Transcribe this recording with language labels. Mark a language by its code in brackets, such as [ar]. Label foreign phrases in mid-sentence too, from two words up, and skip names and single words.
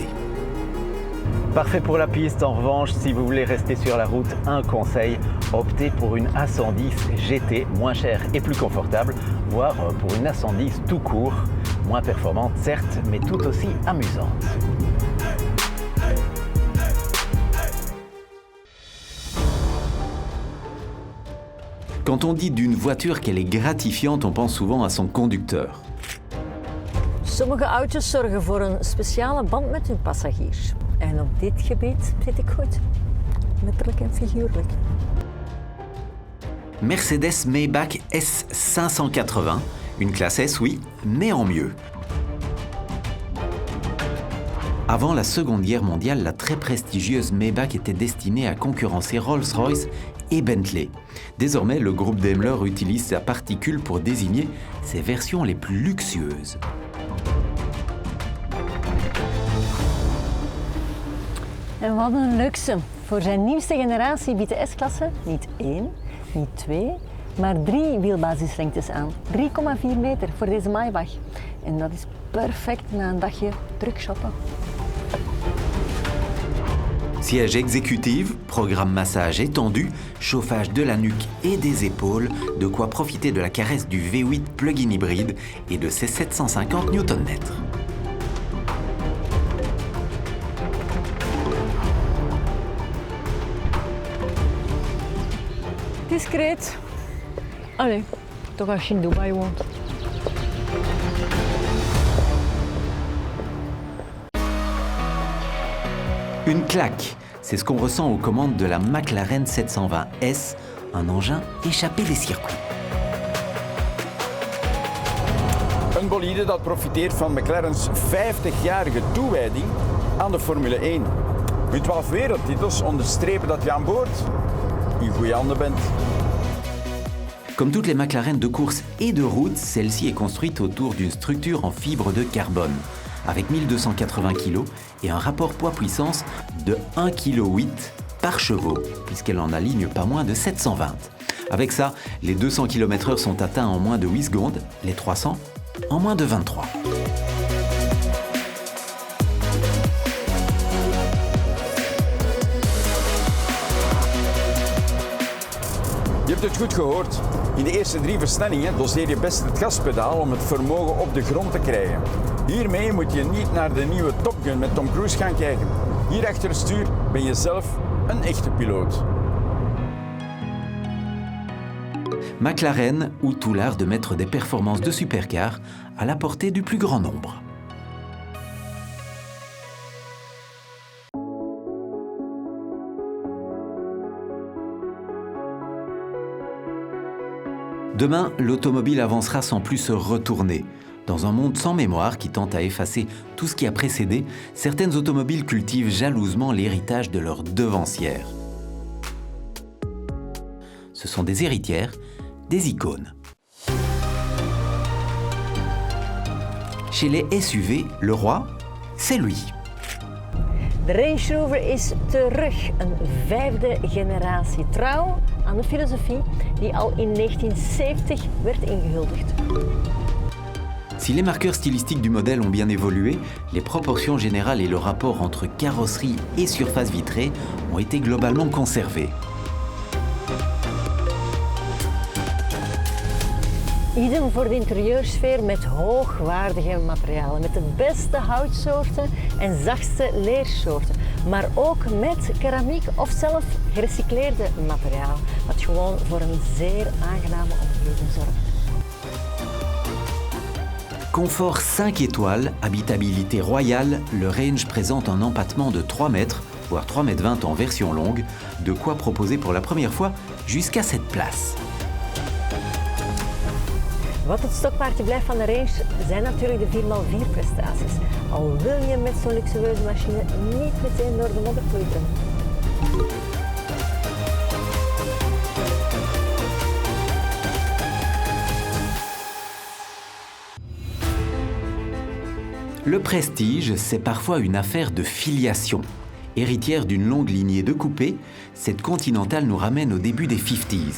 [fr] Parfait pour la piste, en revanche, si vous voulez rester sur la route, un conseil, optez pour une A110 GT, moins chère et plus confortable, voire pour une A110 tout court, moins performante certes, mais tout aussi amusante. Quand on dit d'une voiture qu'elle est gratifiante, on pense souvent à son conducteur. [nl] Sommige auto's zorgen voor een speciale band met hun passagiers. En op dit gebied zit ik goed. Letterlijk en figuurlijk. [fr] Mercedes Maybach S580, une classe S oui, mais en mieux. Avant la Seconde Guerre mondiale, la très prestigieuse Maybach était destinée à concurrencer Rolls-Royce et Bentley. Désormais, le groupe Daimler utilise sa particule pour désigner ses versions les plus luxueuses. [nl] En wat een luxe. Voor zijn nieuwste generatie biedt de S-klasse niet 1, niet 2, maar 3 wielbasislengtes aan. 3,4 meter voor deze Maybach. En dat is perfect na een dagje druk shoppen. [fr] Siège exécutif, programme massage étendu, chauffage de la nuque et des épaules, de quoi profiter de la caresse du V8 plug-in hybride et de ses 750 Nm. [nl] Discreet. Allee, toch als je in Dubai woont. [fr] Une claque, c'est ce qu'on ressent aux commandes de la McLaren 720S, un engin échappé des circuits. [nl] Een bolide dat profiteert van McLaren's 50-jarige toewijding aan de Formule 1. Met 12 wereldtitels onderstrepen dat je aan boord in goede handen bent. [fr] Comme toutes les McLaren de course et de route, celle-ci est construite autour d'une structure en fibre de carbone, avec 1280 kg et un rapport poids-puissance de 1,8 kg par chevaux, puisqu'elle en aligne pas moins de 720. Avec ça, les 200 km/h sont atteints en moins de 8 secondes, les 300 en moins de 23. [nl] Je hebt het goed gehoord. In de eerste 3 versnellingen doseer je best het gaspedaal om het vermogen op de grond te krijgen. Hiermee moet je niet naar de nieuwe Top Gun met Tom Cruise gaan kijken. Hier achter het stuur ben je zelf een echte piloot. [fr] McLaren ou tout l'art de mettre des performances de supercar à la portée du plus grand nombre. Demain, l'automobile avancera sans plus se retourner. Dans un monde sans mémoire qui tente à effacer tout ce qui a précédé, certaines automobiles cultivent jalousement l'héritage de leurs devancières. Ce sont des héritières, des icônes. Chez les SUV, le roi, c'est lui. [nl] De Range Rover is terug, een 5e generatie. Trouw aan de filosofie die al in 1970 werd ingehuldigd. [fr] Si les marqueurs stylistiques du modèle ont bien évolué, les proportions générales et le rapport entre carrosserie et surface vitrée ont été globalement conservés. [nl] Idem voor de interieursfeer met hoogwaardige materialen, met de beste houtsoorten en zachtste leersoorten. Maar ook met keramiek of zelf gerecycleerde materialen, wat gewoon voor een zeer aangename omgeving zorgt. [fr] Confort 5 étoiles, habitabilité royale, le range présente un empattement de 3 mètres, voire 3,20 mètres en version longue, de quoi proposer pour la première fois jusqu'à cette place. [nl] Wat het stokpaardje blijft van de range zijn natuurlijk de 4x4 prestaties. Al wil je met zo'n luxueuze machine niet meteen door de modder ploeteren. [fr] Le Prestige, c'est parfois une affaire de filiation. Héritière d'une longue lignée de coupés, cette Continental nous ramène au début des 50s.